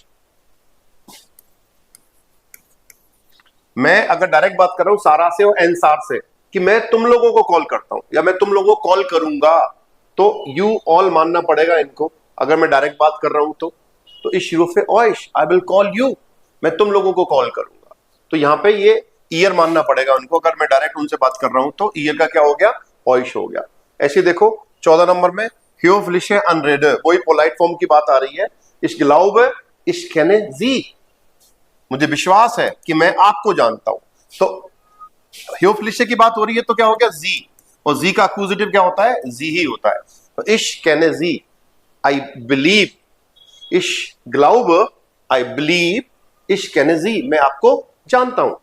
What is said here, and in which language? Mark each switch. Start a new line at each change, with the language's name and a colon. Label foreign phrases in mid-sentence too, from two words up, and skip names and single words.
Hindi: मैं अगर डायरेक्ट बात कर रहा हूं सारा से और एंसार से, कि मैं तुम लोगों को कॉल करता हूं या मैं तुम लोगों को कॉल करूंगा, तो
English: you all
Hindi: मानना पड़ेगा इनको, अगर मैं डायरेक्ट बात कर रहा हूं तो इशरूफ है ओइश,
English: I will call you,
Hindi: मैं तुम लोगों को कॉल करूंगा। तो यहां पे ये ईयर मानना पड़ेगा उनको, अगर मैं डायरेक्ट उनसे बात कर रहा हूं तो ईयर का क्या हो गया, ओइश हो गया। ऐसे देखो 14 नंबर में
German: höfliche Anrede,
Hindi: वही
English: polite form
Hindi: की बात आ रही है।
German: Ich glaube, ich kenne Sie,
Hindi: मुझे विश्वास है कि मैं आपको जानता हूं। तो ह्यो फेलिशिया की बात हो रही है तो क्या हो गया जी, और जी का एक्यूजेटिव क्या होता है, जी ही होता है। तो
German: ich kenne Sie,
English: I believe,
German: ich glaub,
English: I believe,
German: ich kenne Sie,
Hindi: मैं आपको जानता हूं।